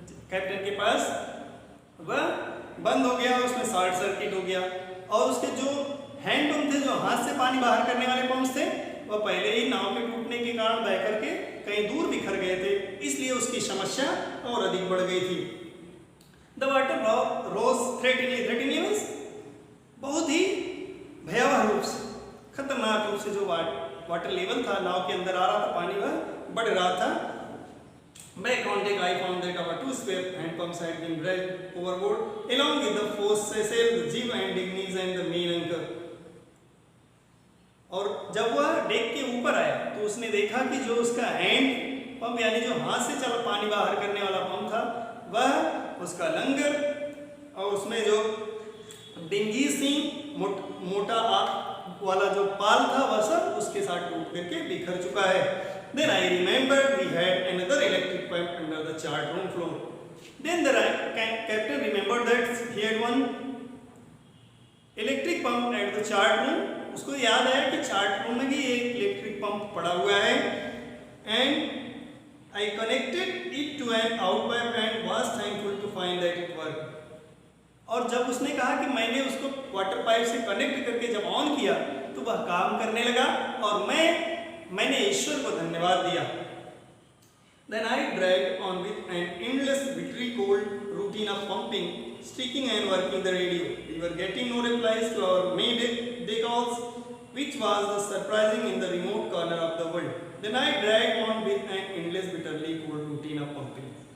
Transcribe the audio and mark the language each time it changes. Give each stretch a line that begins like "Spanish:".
Hindi: Captain के पास वह बंद हो गया, उसमें शॉर्ट सर्किट हो गया और उसके जो हैंड पंप थे, जो हाथ से पानी बाहर करने वाले पंप्स थे, वह पहले ही नाव के टूटने के कारण बह करके कहीं दूर बिखर गए थे, इसलिए उसकी समस्या और अधिक बढ़ गई थी।
English: the water rose threateningly
Hindi: मींस बहुत ही भयावह रूप से, खतरनाक रूप से जो वाटर लेवल था नाव के अंदर आ रहा था, पानी वह बढ़ रहा था।
English: Back on deck, I found that our two spare hand pumps had been dragged overboard along with the foresail, the jib and dinghies and the main anchor.
Hindi: और जब वह डेक के ऊपर आया तो उसने देखा कि जो उसका हैंड पंप यानी जो हाथ से चल पानी बाहर करने वाला पंप था, वह उसका लंगर और उसमें जो डिंगी सी मोटा वाला जो पाल था वह सब उसके साथ टूट करके बिखर चुका है।
English: Then I remembered we had another electric pump under the chart room floor. Then the captain remembered that he had one electric pump at the chart room.
Hindi: उसको याद आया कि चार्ट रूम में भी एक इलेक्ट्रिक पंप पड़ा हुआ है।
English: And I connected it to an out pipe and was thankful to find that it work.
Hindi: और जब उसने कहा कि मैंने उसको वाटर पाइप से कनेक्ट करके जब ऑन किया तो वह काम करने लगा और मैंने ईश्वर को धन्यवाद दिया।
English: Then I dragged on with an endless bitterly cold routine of pumping, streaking and working the radio. We were getting no replies to our Mayday calls, which was the surprising in the remote corner of the world. Then I dragged on with an endless bitterly cold routine of pumping.